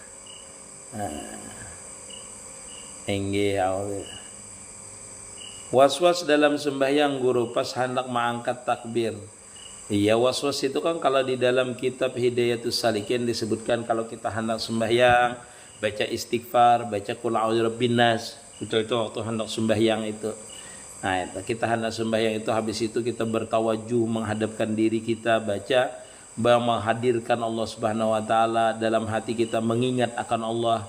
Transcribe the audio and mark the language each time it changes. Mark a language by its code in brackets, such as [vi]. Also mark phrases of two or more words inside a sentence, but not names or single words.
[id] Was-was dalam sembahyang guru pas hendak mengangkat takbir. Iya, was-was itu kan kalau di dalam kitab Hidayatus Salikin disebutkan kalau kita hendak sembahyang, baca istighfar, baca [ar] qul a'udzu birabbin nas. [id] Itu waktu hendak sembahyang itu. Nah, kita hendak sembahyang itu, habis itu kita bertawajuh menghadapkan diri kita, baca, menghadirkan Allah [ar] Subhanahu wa taala [id] dalam hati kita, mengingat akan Allah.